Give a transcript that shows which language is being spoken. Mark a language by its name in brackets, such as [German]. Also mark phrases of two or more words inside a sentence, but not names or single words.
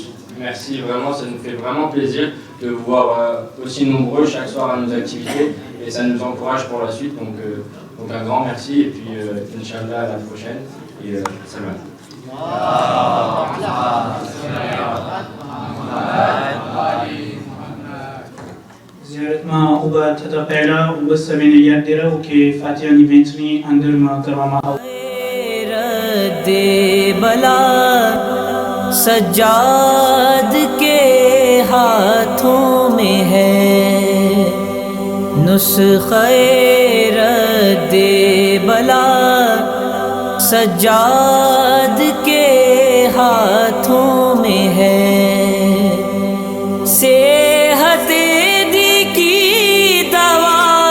[French] Merci vraiment, ça nous fait vraiment plaisir de vous voir aussi nombreux chaque soir à nos activités et ça nous encourage pour la suite. Donc un grand merci et puis Inch'Allah à la prochaine et salam. [Gujarati] زیارتમાં ઊભા થતા પહેલા બસ સૌને યાદ દેરાવું કે ફાતિહાની વહેંચણી અંદરમાં કરવામાં આવશે. [Urdu] رد بلا سجاد کے ہاتھوں میں ہے نسخہ رد بلا سجاد کے ہاتھوں میں ہے صحت دی کی دوا